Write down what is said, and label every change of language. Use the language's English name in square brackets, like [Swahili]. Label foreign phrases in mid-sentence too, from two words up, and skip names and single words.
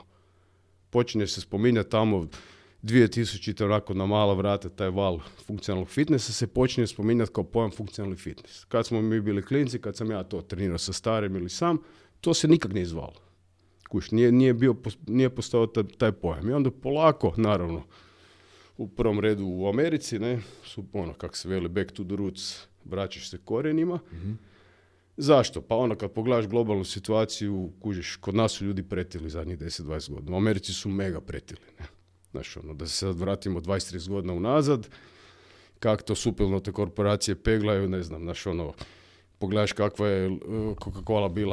[Croatian] Počinje se spominjati tamo 2000 onako na mala vrata taj val funkcionalnog fitnessa se počinje spominjati kao pojam funkcionalni fitness. Kad smo mi bili klinci, kad sam ja to trenirao sa starim ili sam, to se nikak nije zvalo. Nije postojao taj pojam. I onda polako, naravno, u prvom redu u Americi, ne, su kako se veli [English] back to the roots, [Croatian] vraćaš se korijenima. Zašto? Pa kad pogledaš globalnu situaciju, kužiš, kod nas su ljudi pretili zadnjih 10-20 godina. U Americi su mega pretili, ne. Da se sad vratimo 20-30 godina unazad, kako to supilno te korporacije peglaju, ne znam, pogledaš kakva je Coca-Cola bila